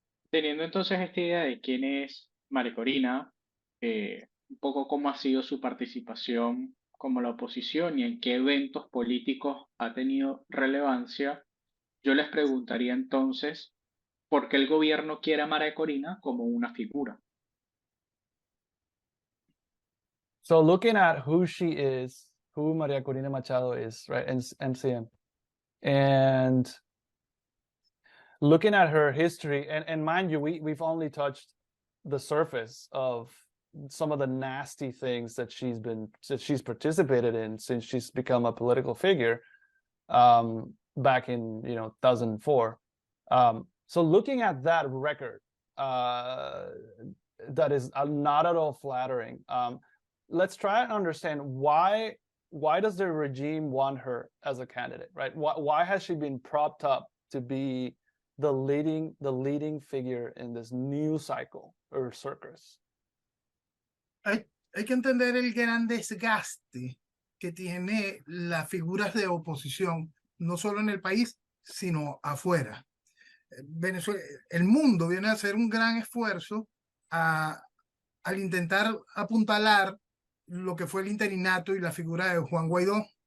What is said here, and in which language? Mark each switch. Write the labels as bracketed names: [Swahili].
[Spanish] Teniendo entonces esta idea de quién es María Corina, un poco cómo ha sido su participación como la oposición y en qué eventos políticos ha tenido relevancia, yo les preguntaría entonces, ¿por qué el gobierno quiere a María Corina como una figura? [English] So looking at who she is, who Maria Corina Machado is, right, and MCM, and looking at her history, and mind you, we've only touched the surface of some of the nasty things that she's participated in since she's become a political figure back in 2004. So looking at that record, that is not at all flattering. Let's try and understand why does the regime want her as a candidate, right? Why has she been propped up to be the leading figure in this new cycle or circus? [Spanish] Hay que entender el gran desgaste que tiene las figuras de oposición, no solo en el país, sino afuera. Venezuela, el mundo viene a hacer un gran esfuerzo al intentar apuntalar lo que fue el interinato y la figura de Juan Guaidó.